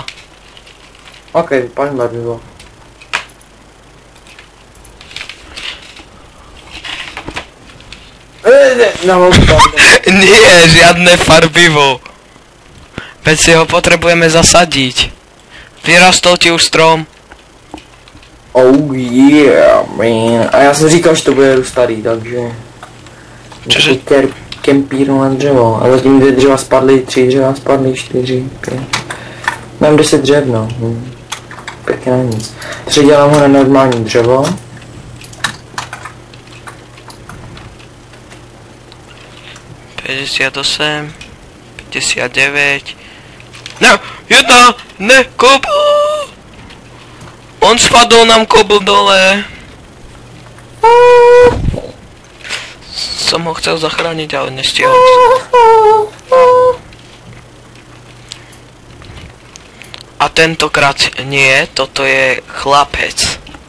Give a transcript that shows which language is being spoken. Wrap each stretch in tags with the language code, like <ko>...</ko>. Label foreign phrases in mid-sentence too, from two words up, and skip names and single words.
<cs>OK, vypálím barvivo. No,</cs> <sk>Nie, žiadne farbivo. Veď si ho potrebujeme zasadiť. Vyrastol ti už strom.</sk> <en>oh yeah, man.</en> <cs>A já jsem říkal, že to bude starý, takže...</cs> <sk>Čože?</sk> <cs>Kempíru na dřevo. A zatím 2 dřeva spadly, 3 dřeva spadly, 4, 5. Mám 10 dřev, no. Pěkně na nic. Předělám ho na normální dřevo. ...58... 59... No, jedna! Ne, kobl!</cs> <sk>On spadol nám kobl dole. Som ho chcel zachrániť, ale nestihol. A tentokrát nie, toto je chlapec.</sk>